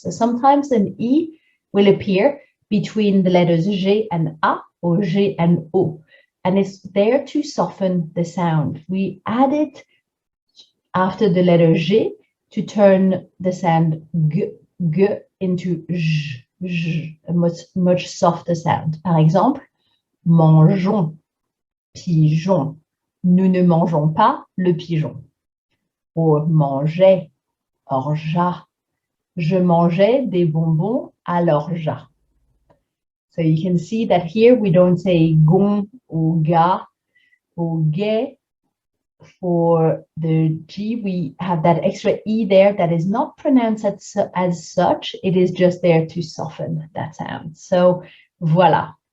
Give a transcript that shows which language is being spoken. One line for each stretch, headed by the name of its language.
English: So sometimes an E will appear between the letters G and A or G and O, and it's there to soften the sound. We add it after the letter G to turn the sound G, G into J, J, a much softer sound.
French: Par exemple, mangeons, pigeon. Nous ne mangeons pas le pigeon. Or mangeait, orgeat. Je mangeais des bonbons à l'orgeat.
English: So you can see that here we don't say gon or ga or ge. For the G, we have that extra E there that is not pronounced as such. It is just there to soften that sound. So voila.